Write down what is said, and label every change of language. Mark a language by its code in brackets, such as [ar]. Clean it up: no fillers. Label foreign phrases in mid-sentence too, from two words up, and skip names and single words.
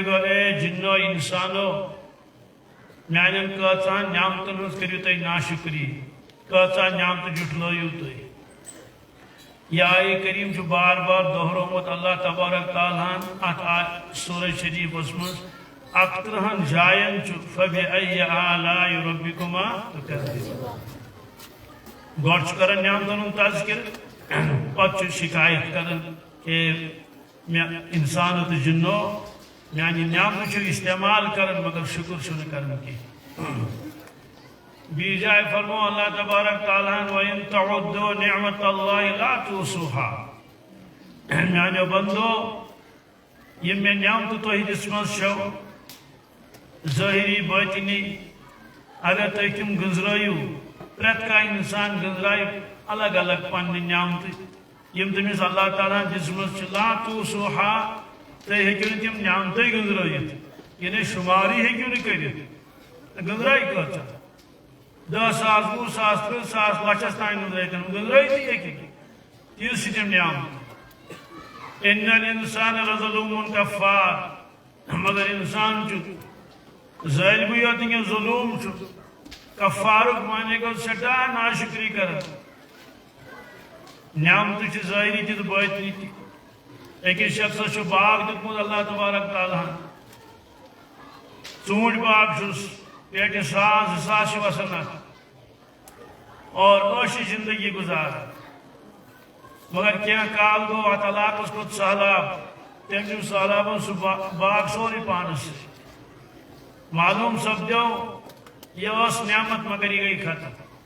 [ks] گو اے جنو انسانو میانن کۭژاہ نعمتن ہٕنٛز کٔرِو تُہۍ ناشکری کۭژاہ نعمتہٕ جُٹلٲیِو تُہۍ یہ آیہِ کریم چھُ بار بار دہرومُت اللہ تبارک تعالیٰ ہن اتھ سورہ شریفس منٛز 31 جاین چھُ [ar] فَبِأَيِّ آلَاءِ رَبِّكُمَا تُكَذِّبَانِ [ks] گۄڈٕ چھُ کران نعمتن ہُنٛد تذکر پتہٕ چھُ شکایت کران کہ انسانو تو جنو میانی نعمت چھو استعمال کرن مگر شکر چھو کرن کی بی جائے فرمو اللہ تبارک تعالیٰ [ar] وَإِن تَعُدُّوا نِعْمَةَ اللَّهِ لَا تُحْصُوهَا [ks] میانیو بندو یہ میں نعمت تو ہی دسمس چھو ظاہری باطنی اگر تو تم گزرائیو پرت کا انسان گزرائیو الگ الگ پننی نعمت یم تمس اللہ تعالیٰ دسمس [ar] لا تُحْصُوهَا [ks] تُہۍ ہیٚکِو نہٕ تِم نعمتٕے گنٛزرٲیِتھ یعنی شُماری ہیٚکِو نہٕ کٔرِتھ گنٛزرٲے کۭژاہ 10,000 20,000 30,000 لچھس تام گنٛزرٲے تِم گنٛزرٲیتھٕے ہیٚکہِ نہٕ تیٖژ چھِ تِم نعمت [ar] اِنَّ الْإِنسَانَ لَظَلُومٌ کَفَّارٌ [ks] مگر انسان چھُ ظٲلمٕے یوت نہٕ کینٛہہ ظلوٗم چھُ کفارُک معنی گوٚو سٮ۪ٹھاہ ناشکری کران نعمتہٕ چھِ ظٲہری تہِ تہٕ باطنی تہِ أکِس شخصس چھُ باغ دیُتمُت اللہ تبارک تعالیٰ ہن ژوٗنٛٹھۍ باغ چھُس پیٹہِ 1,000 2,000 چھِ وسان اتھ اور عٲشہِ زندگی گُزاران مگر کینٛہہ کال گوٚو اتھ علاقس کھوٚت سہلاب تٔمۍ نیوٗ سہلابن سُہ باغ سورُے پانس سۭتۍ معلوٗم سپدیو یہ ٲس نعمت مگر یہ گٔے ختم